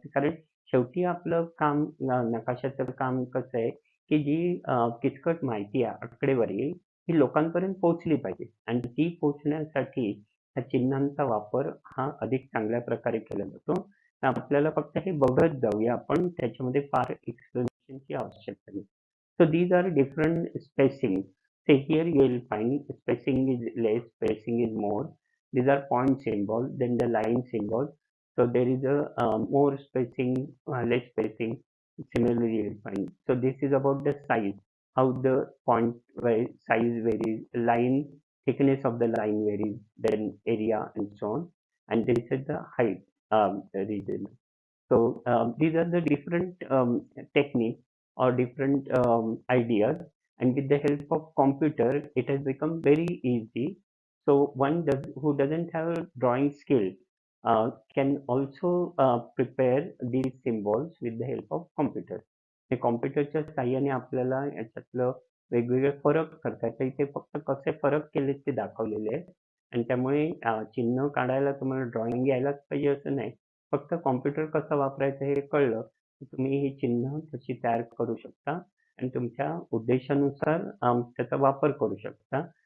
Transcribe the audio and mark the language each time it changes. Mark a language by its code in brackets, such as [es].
[mr] कारण शेवटी आपलं काम, नकाशाचं काम कसं आहे, की जी किचकट माहिती आहे, आकडेवारी, ही लोकांपर्यंत पोहोचली पाहिजे, आणि ती पोहोचण्यासाठी ह्या चिन्हांचा वापर हा अधिक चांगल्या प्रकारे केला जातो. तर आपल्याला फक्त हे बघत जाऊया आपण, त्याच्यामध्ये फार एक्सप्लेनेशनची आवश्यकता नाही. [en] So these are different spacing. Say here you will find spacing is less, spacing is more. These are point symbol, then the line symbol. So there is a more spacing, less spacing, similarly defined. So this is about the size, how the point size varies, line thickness of the line varies, then area and so on. And this is the height region. So these are the different techniques or different ideas, and with the help of computer, it has become very easy. So who doesn't have a drawing skill can also prepare these symbols with the help of computer. [mr] हे कॉम्प्युटरच्या साह्याने आपल्याला याच्यातलं वेगवेगळे फरक करता येतात. इथे फक्त कसे फरक केले ते दाखवलेले आहेत आणि त्यामुळे चिन्ह काढायला तुम्हाला ड्रॉइंग यायलाच पाहिजे असं नाही. फक्त कॉम्प्युटर कसा वापरायचा हे कळलं की तुम्ही ही चिन्ह तशी तयार करू शकता आणि तुमच्या उद्देशानुसार त्याचा वापर करू शकता.